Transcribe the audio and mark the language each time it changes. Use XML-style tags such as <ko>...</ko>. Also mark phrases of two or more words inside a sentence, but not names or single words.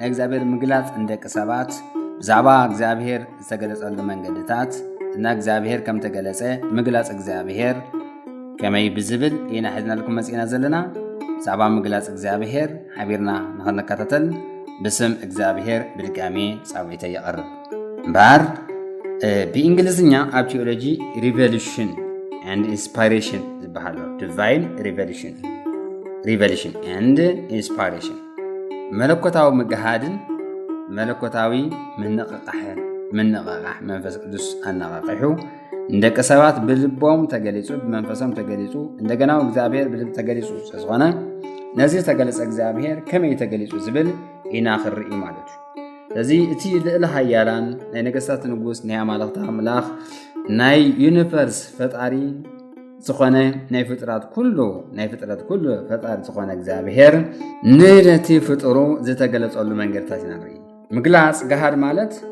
<ti>እግዚአብሔር ምግላጽ እንደቂ ሰባት ብዛዕባ እግዚአብሔር ዝተገለጸሉ መንገድታት እና እግዚአብሔር ከም ተገለጸ ምግላጽ እግዚአብሔር ከመይ ብዝብል ኢና ሒዝናልኩም መጺና ዘለና። ብዛዕባ ምግላጽ እግዚአብሔር ሓቢርና ንኽንከታተል ብስም እግዚአብሔር ብድጋሜ ጻውዒተ የቕርብ እምበር ብእንግሊዝኛ ኣብ ቴዎሎጂ</ti> <en>revolution and inspiration</en> <ti>ዝበሃል</ti> <en>divine revelation and inspiration</en> <ti>መለኮታዊ ምግሃድን መለኮታዊ ምንቕቓሕ መንፈስ ቅዱስ ኣነቓቂሑ እንደቂ ሰባት ብልቦም ተገሊጹ ብመንፈሶም ተገሊጹ እንደገና እግዚአብሔር ብልብ ተገሊጹ ስለዝኾነ ነዚ ተገለጸ እግዚአብሔር ከመይ ተገሊጹ ዝብል ኢና ክርኢ ማለት እዩ። ስለዚ እቲ ልዕሊ ሃያላን ናይ ነገሥታት ንጉስ ናይ ኣማልኽቲ ኣምላኽ ናይ ዩኒቨርስ ፈጣሪ ዝኾነ ናይ ፍጥረት ኩሉ ፈጣሪ ዝኾነ እግዚአብሔር ነቲ ፍጡሩ ዝተገለጸሉ መንገድታት ኢና ንርኢ። ምግላጽ ገሃድ ማለት</ti>